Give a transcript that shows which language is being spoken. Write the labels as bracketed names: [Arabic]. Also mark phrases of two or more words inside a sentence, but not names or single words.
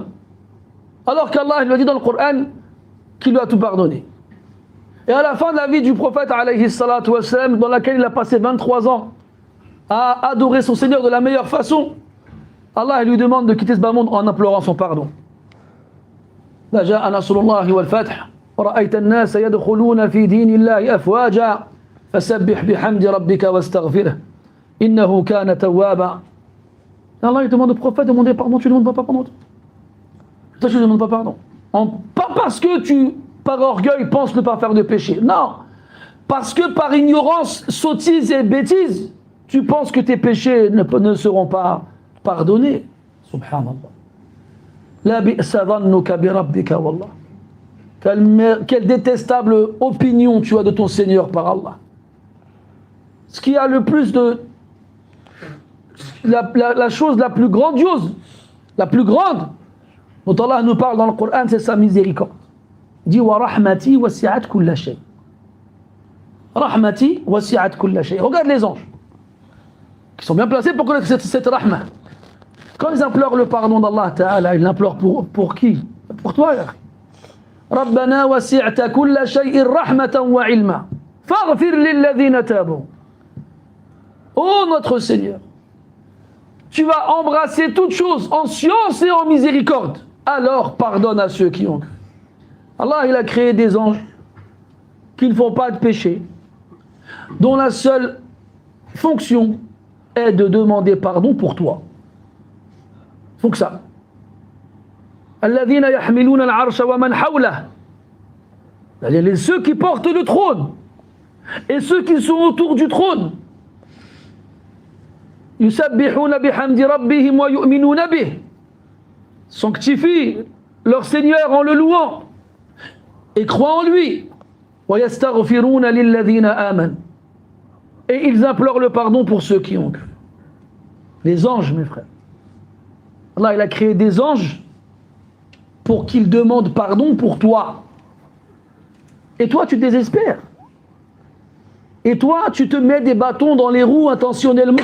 [French] Alors qu'Allah lui a dit dans le Coran qu'il lui a tout pardonné. Et à la fin de la vie du prophète, [Arabic] عليه الصلاة والسلام, [French] dans laquelle il a passé 23 ans à adorer son Seigneur de la meilleure façon, Allah lui demande de quitter ce bas monde en implorant son pardon. [Arabic] لا جاء نصر الله والفتح ورأيت الناس يدخلون في دين الله أفواجا فسبح بحمد ربك واستغفره إنه كان توابا. [French] Allah il demande au prophète de demander pardon, tu ne demandes pas pardon. Toi tu ne demandes pas pardon. Pas parce que tu, par orgueil, penses ne pas faire de péché. Non. Parce que par ignorance, sottise et bêtise, tu penses que tes péchés ne seront pas pardonnés. Subhanallah. [Arabic] لبئس ظنك بربك والله. [French] Quelle détestable opinion tu as de ton Seigneur par Allah. Ce qui a le plus de... La chose la plus grandiose, la plus grande, dont Allah nous parle dans le Coran, c'est sa miséricorde. Il dit [Arabic] ورحمتي وسعت كل شيء. رحمتي وسعت كل شيء. [French] Regarde les anges, qui sont bien placés pour connaître cette rahma. Quand ils implorent le pardon d'Allah Ta'ala, ils l'implorent pour qui? Pour toi, [Arabic] يا أخي. ربنا وسعت كل شيء رحمة وعلما. فاغفر للذين تابوا. [French] Oh notre Seigneur, tu vas embrasser toutes choses en science et en miséricorde. Alors pardonne à ceux qui ont cru. Allah il a créé des anges qui ne font pas de péché, dont la seule fonction est de demander pardon pour toi. Ils font que ça. [Arabic] الذين يحملون العرش ومن حوله. [French] Ceux qui portent le trône et ceux qui sont autour du trône. [Arabic] يسبحون بحمد ربهم ويؤمنون به. [French] Sanctifient leur Seigneur en le louant et croient en lui. [Arabic] وَيَسْتَغْفِرُونَ لِلَّذِينَ آمَنُوا. [French] Et ils implorent le pardon pour ceux qui ont cru. Les anges, mes frères. Allah, il a créé des anges pour qu'ils demandent pardon pour toi. Et toi, tu désespères. Et toi, tu te mets des bâtons dans les roues intentionnellement.